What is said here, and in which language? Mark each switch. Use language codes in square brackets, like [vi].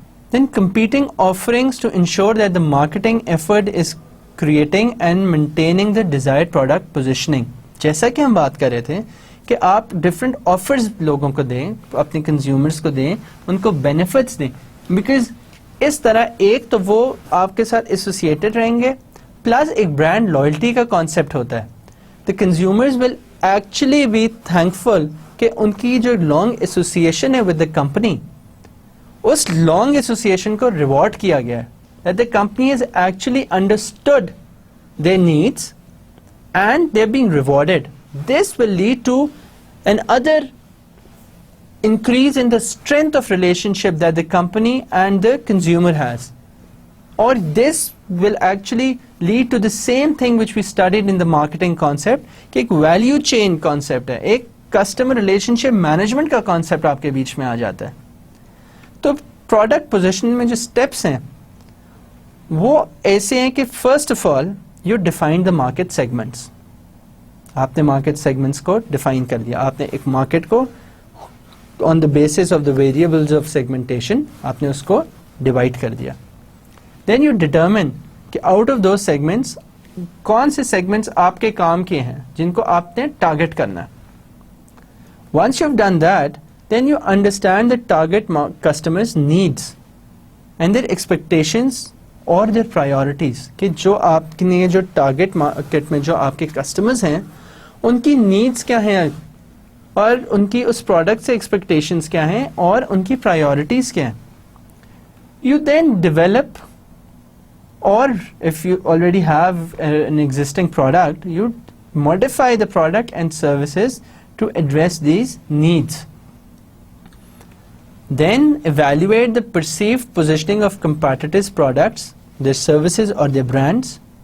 [en] Then competing offerings to ensure that the marketing effort is creating and maintaining the desired product positioning. [ur] جیسا کہ ہم بات کر رہے تھے کہ آپ ڈفرینٹ آفرز لوگوں کو دیں, اپنے کنزیومرز کو دیں, ان کو بینیفٹس دیں, بیکاز اس طرح ایک تو وہ آپ کے ساتھ ایسوسیٹڈ رہیں گے, پلس ایک برانڈ لائلٹی کا کانسیپٹ ہوتا ہے. [en] The consumers will actually be thankful [ur] کہ ان کی جو لانگ ایسوسیشن ہے with the company, اس long association کو ریوارڈ کیا گیا ہے, [en] that the company has actually understood their needs and they're being rewarded. This will lead to another increase in the strength of relationship that the company and the consumer has. Or this will actually lead to the same thing which we studied in the marketing concept [ur] کہ ایک value chain concept ہے, ایک customer relationship management کا concept آپ کے بیچ میں آ جاتا ہے. تو پروڈکٹ پوزیشن میں جو اسٹیپس ہیں وہ ایسے ہیں کہ [en] First of all you define the market segments. [ur] آپ نے مارکیٹ سیگمنٹس کو ڈیفائن کر دیا, آپ نے ایک مارکیٹ کو آن the basis of the variables of segmentation آپ نے اس کو ڈیوائڈ کر دیا. [en] then you determine [ur] کہ آؤٹ آف دوز سیگمنٹس کون سے سیگمنٹس آپ کے کام کے ہیں جن کو آپ نے ٹارگیٹ کرنا ہے. [en] once you have done that, then you understand the target customers' needs and their expectations or their priorities [ur] کہ جو آپ نے جو ٹارگیٹ مارکیٹ میں جو آپ کے کسٹمرز ہیں ان کی نیڈس کیا ہیں اور ان کی اس پروڈکٹ سے ایکسپیکٹیشنز کیا ہیں اور ان کی پرائیورٹیز کیا ہیں. [en] You then develop, or if you already have an existing product, you modify the product and services to address these needs. Then evaluate the perceived positioning of competitors' products, their services or their brands.